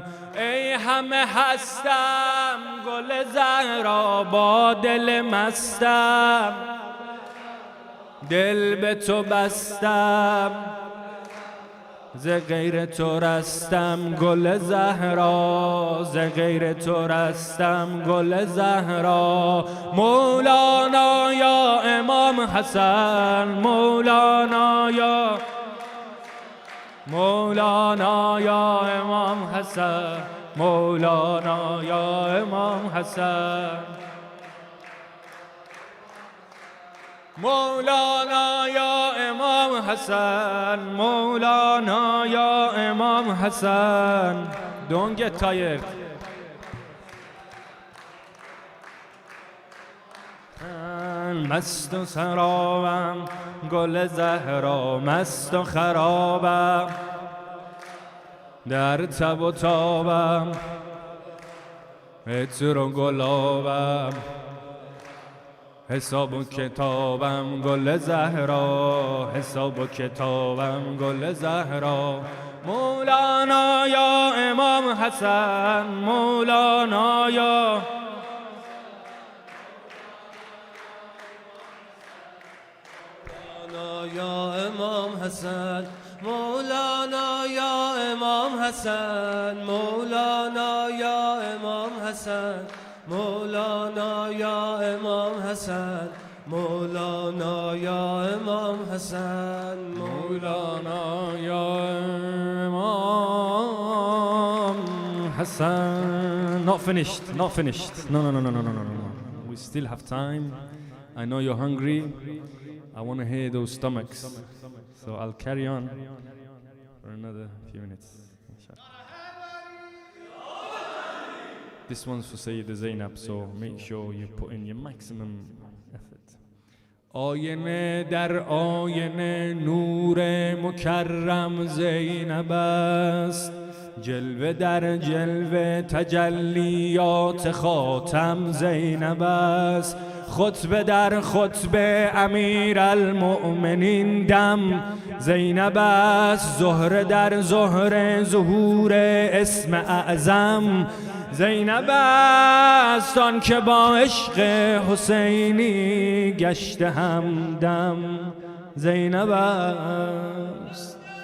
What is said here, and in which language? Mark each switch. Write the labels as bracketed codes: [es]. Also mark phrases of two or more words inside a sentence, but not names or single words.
[fa] ای همه هستم گل زهرا با دل مستم، دل به تو بستم ز غیر تو رستم، گل زهرا ز غیر تو رستم، گل زهرا. [ar] مولانا یا امام حسن، مولانا یا مولانا یا امام حسن، مولانا یا امام حسن، مولانا یا امام حسن، مولانا یا امام حسن. [en] Don't get tired. [fa] مست و سرابم گل زهرا، مست و خرابم در تب و تابم، عطر و گلابم حساب و کتابم، گل زهرا حساب و کتابم، گل زهرا. [ar] مولانا یا امام حسن، مولانا یا یا امام حسن، مولانا یا امام حسن، مولانا یا امام حسن، مولانا یا امام حسن، مولانا یا امام حسن، مولانا یا امام حسن. [en] Not finished, not finished. No. We still have time. I know you're hungry. I want to hear those stomachs. So I'll carry on for another few minutes. This one's for Sayeda Zeynab, so make sure you put in your maximum effort. [fa] آینه در آینه نور مکرم زینب است، جلوه در جلوه تجلیات خاتم زینب است، خطبه در خطبه امیر المؤمنین دم زینب است، زهره در زهره ظهور اسم اعظم زینب است، آن که با عشق حسینی گشته همدم زینب است.